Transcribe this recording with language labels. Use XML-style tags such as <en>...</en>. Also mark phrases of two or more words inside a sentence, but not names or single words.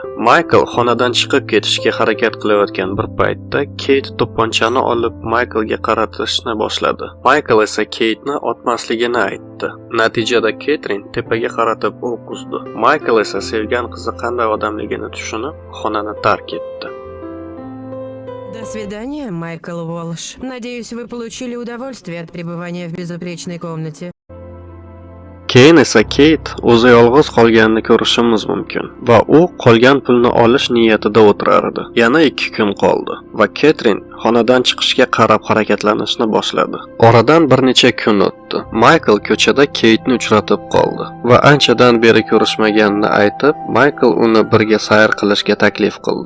<uz>Maykl xonadan chiqib ketishga harakat qilayotgan bir paytda Keyt to'pponchani olib Mayklga qaratishni boshladi. Maykl esa Keytni otmasligini aytdi. Natijada Ketrin tepaga qaratib o'q uzdi. Maykl esa sevgan qizi qanday odamligini tushunib, xonani tark etdi.</uz> <ru>До свидания, Майкл Уолш. Надеюсь, вы получили удовольствие от пребывания в безупречной комнате.</ru> <uz>Keyin esa Keyt o'zi yolg'iz qolganini ko'rishimiz mumkin va u qolgan pulni olish niyatida o'tirardi. Yana 2 kun qoldi va Ketrin xonadan chiqishga qarab harakatlanishni boshladi. Oradan bir necha kun o'tdi. Maykl ko'chada Keytni uchratib qoldi va anchadan beri ko'rishmaganini aytib, Maykl uni birga sayr qilishga taklif qildi.</uz>